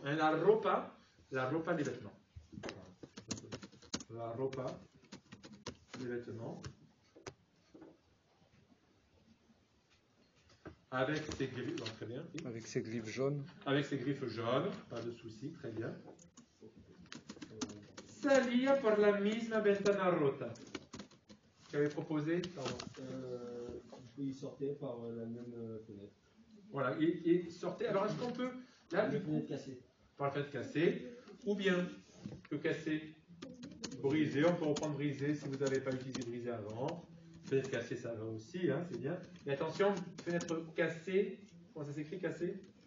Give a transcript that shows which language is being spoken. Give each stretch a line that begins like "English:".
French: Hein, la ropa, les vêtements. La ropa, les vêtements. Avec ses griffes, très bien. Oui. Avec ses griffes jaunes. Avec ses griffes jaunes, pas de souci, très bien.
Spanish: Salía por la misma ventana rota.
French: J'avais proposé, pardon. Il sortait par la même fenêtre. Voilà, il sortait. Alors est-ce qu'on peut, là, La fenêtre cassée. Par la fenêtre cassée, ou bien que cassé, brisé, on peut reprendre brisé si vous n'avez pas utilisé brisé avant. Fenêtre cassée, ça va aussi, hein, c'est bien. Et attention, fenêtre cassée, comment ça s'écrit cassée?